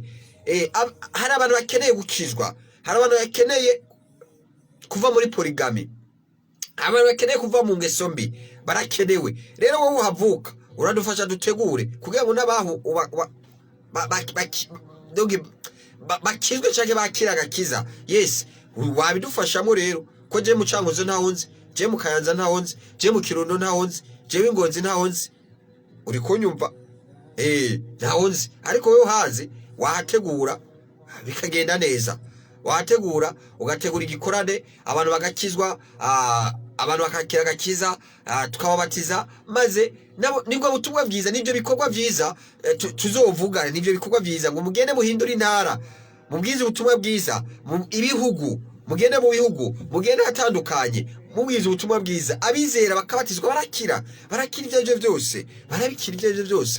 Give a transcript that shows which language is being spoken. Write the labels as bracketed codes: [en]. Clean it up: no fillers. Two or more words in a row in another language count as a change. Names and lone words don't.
[rn] Hari abantu bakeneye gukizwa, hari abantu bakeneye kuva muri polygamy, abantu bakeneye kuva mu ngeso mbi, barakenewe. Rero wowe uhavuka uradufasha dutegure kugira ngo n'abaho bakizwe cyangwa bakira agakiza. Yes, wabidufashamo rero ko je mu Cankuzo ntahonze, je mu Kayanza ntahonze, je mu Kirundo ntahonze, je w'Ingonzi ntahonze. Uri kunyumva? Ntahonze. Ariko wewe haze wahategura bikagenda neza, wahategura ugategura igikorane, abantu bagakizwa, abantu bakakira agakiza, tukababatiza, maze nibwo butumwa bwiza, nibyo bikorwa byiza tuzovuga, nibyo bikorwa byiza ngo mugende muhindura intara, mubwize ubutumwa bwiza mu ibihugu, mugende mu bihugu, mugende hatandukanye, mubwize ubutumwa bwiza, abizera bakabatizwa, barakira ibyo byose, barabikira ibyo byose.